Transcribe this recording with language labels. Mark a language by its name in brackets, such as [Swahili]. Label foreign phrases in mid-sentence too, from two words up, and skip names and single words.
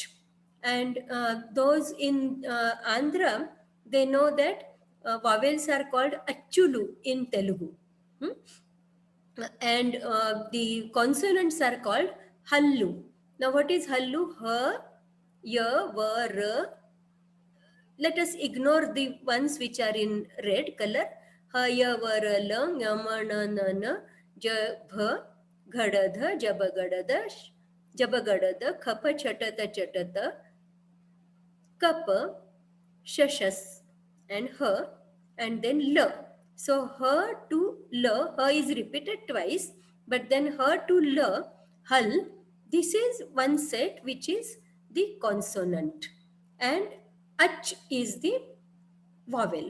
[English] And those in Andhra, they know that vowels are called Achulu in Telugu. Hmm? And the consonants are called Hallu. Now what is Hallu? Ha, Ya, Va, Ra. Let us ignore the ones which are in red color. Ha, Ya, Va, Ra, La, Nya, Ma, Na, Na, Na, Ja, Bha, Ghadadha, Jabagadada, Jabagadada, Khapa, Chatata, Chatata, Kapa, Shashas, and Her, and then La. So Her to La, Her is repeated twice, but then Her to La, Hal, this is one set which is the consonant, and Ach is the vowel.